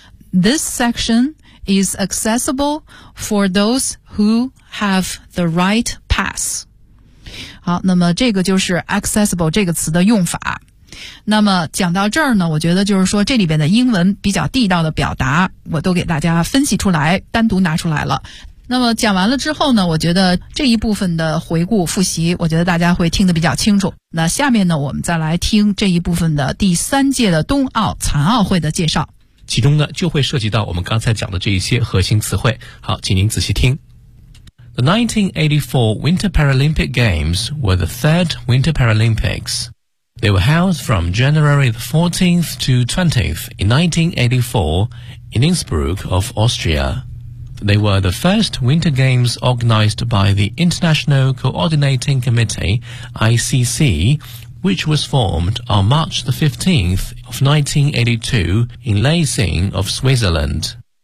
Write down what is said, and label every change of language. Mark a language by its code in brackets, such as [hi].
[en] This section is accessible for those who have the right pass。 [zh] 好，那么这个就是 accessible 这个词的用法。那么讲到这儿呢，我觉得就是说这里边的英文比较地道的表达我都给大家分析出来，单独拿出来了。那么讲完了之后呢，我觉得这一部分的回顾复习我觉得大家会听得比较清楚。那下面呢，我们再来听这一部分的第三届的冬奥残奥会的介绍，其中呢就会涉及到我们刚才讲的这一些核心词汇。好，请您仔细听。 [en] The 1984 Winter Paralympic Games were the third Winter Paralympics. They were held from January the 14th to 20th in 1984 in Innsbruck of AustriaThey were the first Winter Games organized by the International Coordinating Committee, ICC, which was formed on March the 15th of 1982 in Leising of Switzerland.